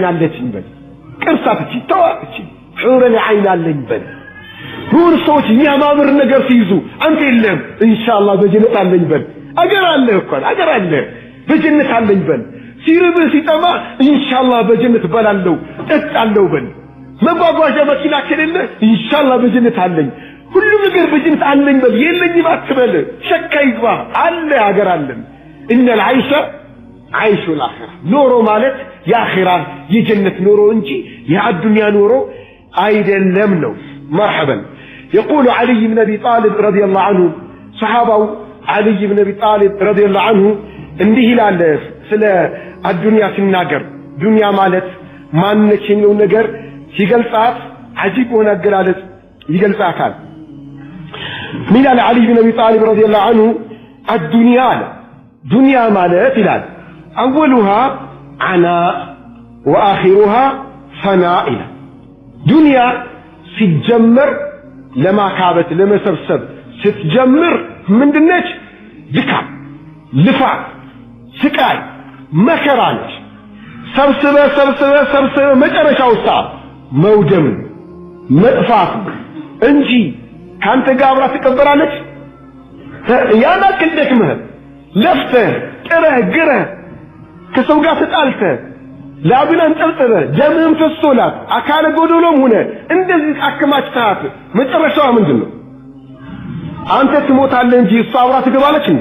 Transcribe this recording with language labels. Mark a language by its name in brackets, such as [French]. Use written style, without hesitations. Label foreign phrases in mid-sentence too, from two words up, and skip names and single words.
[Amharic] አለችኝ በል ቅርሳትቺ ተዋች ሑር ለዓይን አለኝ በል ሁሉ ሰዎች የሚያማምር ነገር ሲይዙ አንተ የለም ኢንሻአላህ በጀነት አለኝ በል አገር አለ እኮ አገር አለ በጀነት አለኝ በል ሲርብህ ሲጠማ ኢንሻአላህ በጀነት በላለው እጣለው በል መጓጓዣ መኪና ከሌለ ኢንሻአላህ በጀነት አለኝ ሁሉ ነገር በጀነት አለኝ በል የለኝም አትበል ሸካ ይግባ አለ አገር አለን [Arabic] ان العيش عيش الاخره [Amharic] نورو ማለት የአኺራ የጀነት ኑሮ እንጂ የአዱንያ ኑሮ አይደለም ነው [Arabic] مرحبا يقول علي بن ابي طالب رضي الله عنه صحابه علي بن ابي طالب رضي الله عنه [Amharic] እንዲህ ይላል ስለ አዱንያ ሲናገር ዱንያ ማለት ማንነችው ነገር ሲገልጻት አጂብ ሆነ አገላለጽ ይገልጻታል ምን አለ [Arabic] علي بن ابي طالب رضي الله عنه الدنيا [Amharic] ዱንያ ማለት ይላል [Arabic] اولها عناء واخرها فناء [Amharic] ዱንያ ሲጀመር ለማካበት ለመሰብሰብ ስትጀምር ምንድነች ድካም ልፋት ስቃይ መከራ ነች ሰብስበ መጨረሻው ሰዓት መውደም መጥፋት እንጂ ካንተ ጋር አብራ ትቀበራለች ያና ከደክመህ ለፍተህ ግረህ ከሰው ጋር ተጣልተህ ላብን አንጠልጥለህ ደምህም ፈሶላት አካለ ጎዶሎም ሆነ እንደዚህ አከማችተሃት መጨረሻው ምንድነው አንተ ትሞታለህ እንጂ እሷ አብራ ትገባለች እንዴ?